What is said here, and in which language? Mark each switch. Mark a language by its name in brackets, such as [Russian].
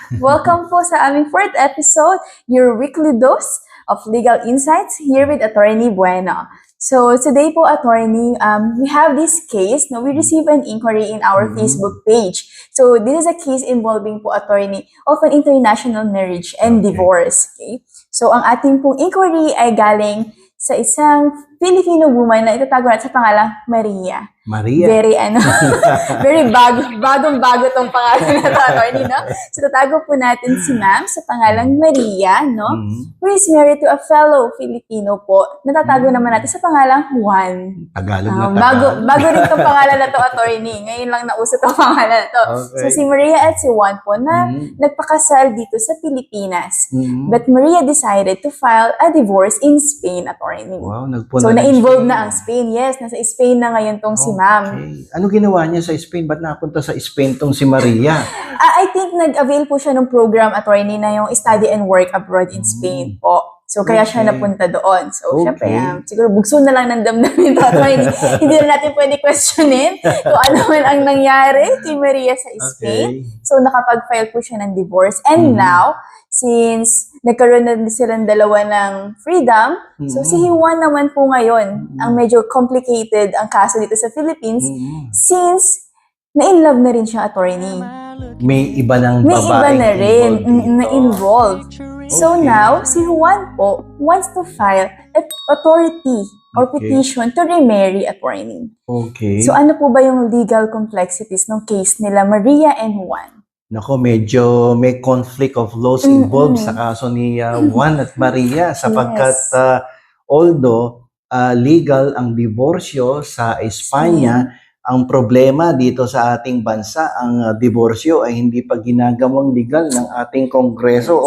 [English] Welcome [Filipino] po sa aming [English] 4th episode, your weekly dose of legal insights here with Attorney Bueno. So, today po, Attorney, we have this case. We received an inquiry in our Facebook page. So, this is a case involving po, Attorney, of an international marriage and divorce. Okay? [Filipino] So, ang ating pong inquiry ay galing sa isang Filipino woman na itatago natin sa pangalang Maria. Maria. Very bagong-bago tong pangalan na to, Attorney, no? So, tatago po natin si ma'am sa pangalang Maria, no? [English] Who is married to a fellow Filipino po. [Filipino] Natatago naman natin sa pangalang Juan. Tagalog na Tagalog. Bago rin tong pangalan na to, Attorney. Ngayon lang nauso tong pangalan na to. Okay. So, si Maria at si Juan po na nagpakasal dito sa Pilipinas. [English] But Maria decided to file a divorce in Spain, Attorney. Wow, [Filipino] So, na-involve na ang Spain. Yes, nasa Spain na ngayon tong si ma'am. Okay. Ano ginawa niya sa Spain? Ba't napunta sa Spain tong si Maria? I think nag-avail po siya ng program, Attorney, na yung [English] study and work abroad in Spain [Filipino] po. So, kaya siya napunta doon. So, syempre, siguro bugso na lang ng damdamin ito, Attorney. Hindi na natin pwede questionin kung ano man ang nangyari kay Maria sa Spain. So, nakapag-file po siya ng divorce. And now, since nagkaroon na silang dalawa ng freedom, so si Juan naman po ngayon, ang medyo complicated ang kaso dito sa Philippines, since na-inlove na rin siya, Attorney. May iba ng May babae iba na rin na-involved. [English] So now, si Juan po wants to file authority or petition to remarry, Attorney. Okay. [Filipino] So ano po ba yung legal complexities ng case nila Maria and Juan? Nako, medyo may conflict of laws involved sa kaso ni Juan at Maria sapagkat although legal ang diborsyo sa Espanya, ang problema dito sa ating bansa, ang diborsyo ay hindi pa ginagawang legal ng ating Kongreso.